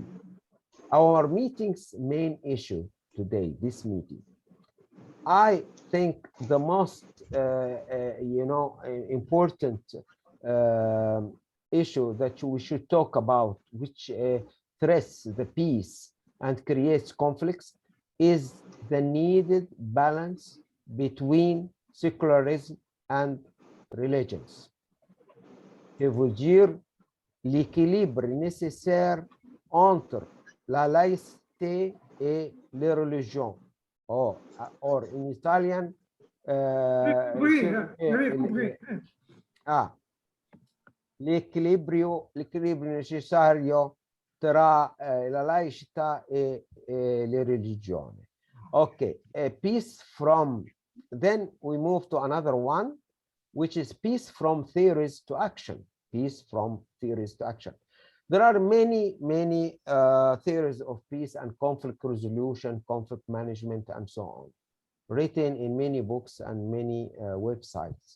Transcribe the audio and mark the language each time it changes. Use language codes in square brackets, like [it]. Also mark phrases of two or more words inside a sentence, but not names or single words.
[en] Our meeting's main issue today, this meeting, I think the most important issue that we should talk about, which threats the peace and creates conflicts, is the needed balance between secularism and religions. [fr] Je veux dire l'équilibre nécessaire entre la laïcité et les religions. [en] Or in Italian, [it] l'équilibrio necessario tra la laicità e le religioni. [en] Okay, peace from, then we move to another one, which is peace from theories to action. Peace from theories to action. There are many theories of peace and conflict resolution, conflict management, and so on, written in many books and many websites.